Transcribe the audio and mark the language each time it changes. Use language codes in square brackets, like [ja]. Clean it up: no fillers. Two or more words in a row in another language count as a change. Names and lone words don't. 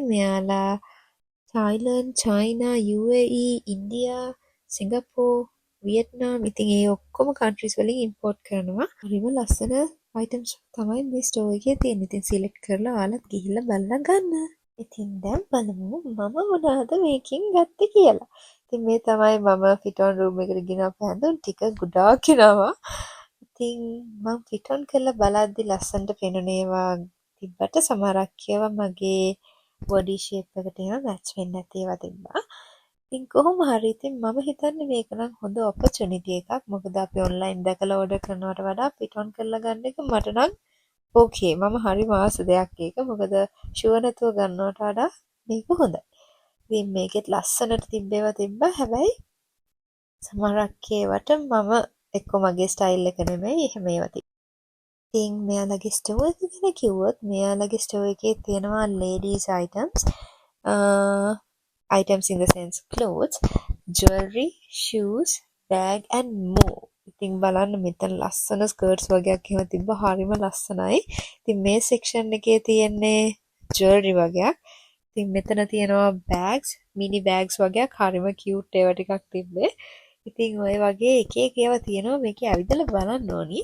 [si] මෙයාලා Thailand, China, UAE, India, Singapore, Vietnam ඉතින් ඒ ඔක්කොම countries වලින් import කරනවා. හරිම ලස්සන items තමයි මේ store එකේ තියෙන්නේ. ඉතින් select කරලා ඔයාලත් ගිහිල්ලා බලලා ගන්න. ඉතින් දැන් බලමු මම මොනවද මේකෙන් ගත්තේ කියලා. ඉතින් මේ තමයි මම [en] fit on room [si] එකට ගෙනාපු හැඳුම් ටික ගොඩාක් එනවා. ඉතින් මම [en] fit on [si] කරලා බලද්දි ලස්සනට පෙනුනේ ඒවා තිබ්බට සමහරක් ඒවා මගේ [en] body shape [si] එකට එහෙම match වෙන්නේ නැති ඒවා තිබ්බා. ඉතින් කොහොම හරි ඉතින් මම හිතන්නේ මේක නම් හොඳ opportunity එකක්. මොකද අපි online දැකලා order කරනවට වඩා [en] fit on [si] කරලා ගන්න එක මට නම් okay. මම හරිම ආස දෙයක් ඒක. මොකද sure නැතුව ගන්නවට වඩා මේක හොඳයි. ඉතින් මේකෙත් ලස්සනට තිබ්බේවා තිබ්බා. හැබැයි සමහරක් ඒවට මම එක්ක මගේ style එක නෙමෙයි එහෙම ඒවා තිබ්බා. ඉතින් මෙයාලගේ store එක ගැන කිව්වොත් මෙයාලගේ store එකේ තියෙනවා [en] ladies items in the sense clothes, jewelry, shoes, bag and more. [si] ඉතින් බලන්න මෙතන ලස්සන skirts වගේක් එහෙම තිබ්බා. හරිම ලස්සනයි. ඉතින් මේ section එකේ තියෙන්නේ jewelry වගේක්. ඉතින් මෙතන තියෙනවා [en] bags, mini bags [si] වගේක් හරිම cute ඒවා ටිකක් තිබ්බේ. ඉතින් ඔය වගේ එක එක ඒවා තියෙනවා. මේකේ ඇවිදලා බලන්න ඕනි.